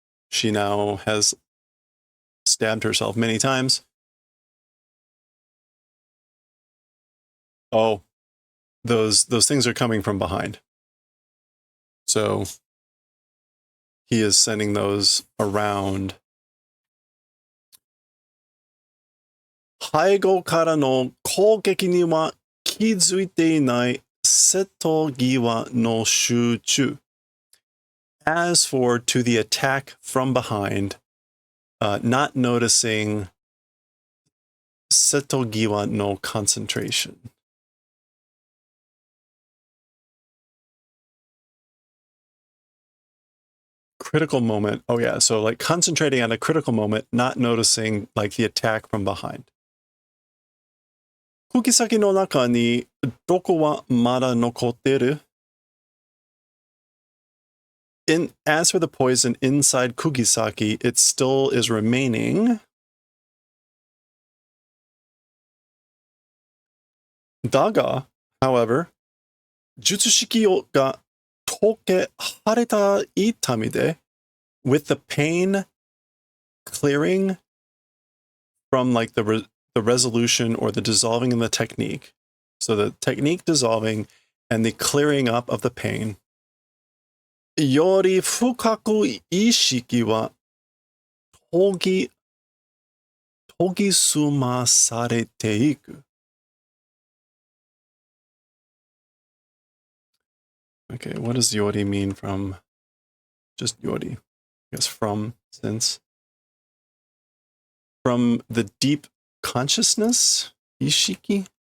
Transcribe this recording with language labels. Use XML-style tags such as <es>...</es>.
<en>She now has stabbed herself many times. Oh, those things are coming from behind. So he is sending those around.</en> <ja>背後からの攻撃には気づいていない瀬戸際の集中.</ja> <en>As for to the attack from behind, not noticing 瀬戸際 no concentration. Critical moment. Oh yeah, so like concentrating on a critical moment, not noticing like the attack from behind.</en> <ja>釘先の中に毒はまだ残ってる?</ja> <en>As for the poison inside Kugisaki, it still is remaining. だが, however, 術式が溶け晴れた痛みで, with the pain clearing from like the resolution or the dissolving in the technique. So the technique dissolving and the clearing up of the pain.</en> <ja>より深く意識は研ぎ澄まされていく.</ja> <en>Okay, what does yori mean from just yori? I guess from, since. From the deep consciousness, ishiki?</en>